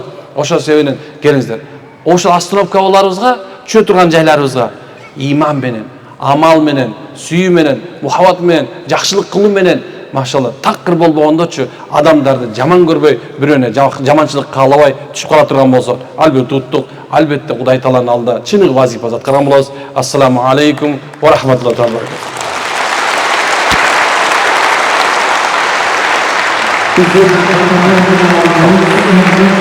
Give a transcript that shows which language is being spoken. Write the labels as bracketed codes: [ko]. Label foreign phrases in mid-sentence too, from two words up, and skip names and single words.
[ky] Ошол себептен келиңиздер. Ошол остановкаларыбызга, түшө турган жайларыбызга иман менен, амал менен, сүйүү менен, мухаббат менен, жакшылык кылуу менен, машалла, такыр болбогондочу адамдарды жаман көрбөй, бирөөнө жаманчылык каалабай түшүп кала турган болсо, албетте уттук, албетте Кудай Тааланын алдында чыныгы вазифа аткарган болобуз. [ar] السلام عليكم ورحمة الله وبركاته. [en] Thank you.